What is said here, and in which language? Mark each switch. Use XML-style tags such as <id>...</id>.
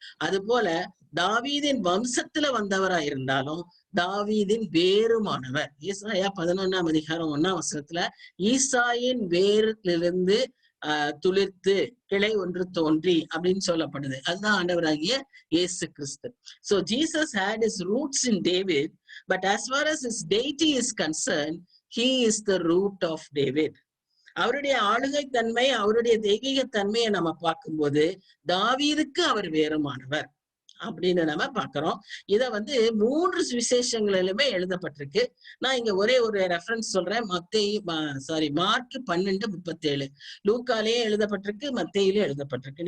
<ta>அது போல தாவீதின் வம்சத்துல வந்தவரா இருந்தாலும் தாவீதின் வேறுமானவர். ஈசாயா 11ஆம் அதிகாரம் 1ஆம் வசனத்துல ஈசாயின் வேரிலிருந்து துளிர்த்து கிளை ஒன்று தோன்றி அப்படின்னு சொல்லப்படுது. அதுதான் ஆண்டவராகிய இயேசு கிறிஸ்து.</ta> <en>So Jesus had his roots in David, but as far as his deity is concerned, he is the root of David.</en> <ta>அவருடைய ஆளுகை தன்மை, அவருடைய தெய்வீக தன்மையை நம்ம பார்க்கும்போது தாவீதுக்கு அவர் வேறுமானவர் அப்படின்னு நம்ம பாக்குறோம். இத 3 சுவிசேஷங்களிலுமே எழுதப்பட்டிருக்கு. நான் இங்க ஒரே ஒரு ரெஃபரன்ஸ் சொல்றேன். மார்க் 12:37 லூக்காலேயே எழுதப்பட்டிருக்கு, மத்தேயிலே எழுதப்பட்டிருக்கு.</ta>